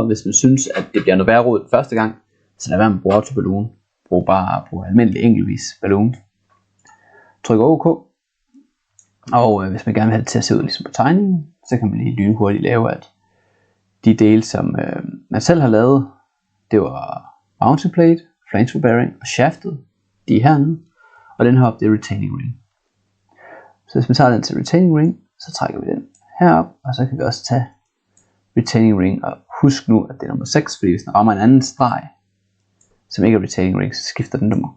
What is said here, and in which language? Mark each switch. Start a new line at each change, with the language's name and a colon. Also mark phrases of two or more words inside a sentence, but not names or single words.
Danish: Hvis man synes, at det bliver noget værre råd første gang, så lad være med at bruge autoballoon. Brug almindelig enkeltvis balloon. Tryk OK. Og hvis man gerne vil have det til at se ud ligesom på tegningen, så kan man lige lynhurtigt lave, at de dele, som man selv har lavet, det var
English: mounting plate, flange for bearing
Danish: og shaftet, de er hernede, og den heroppe, det er
English: retaining ring.
Danish: Så hvis man tager den til
English: retaining ring,
Danish: så trækker vi den herop, og så kan vi også tage
English: retaining ring,
Danish: og husk nu, at det er nummer 6, fordi hvis den rammer en anden streg, som ikke er
English: retaining ring,
Danish: så skifter den nummer.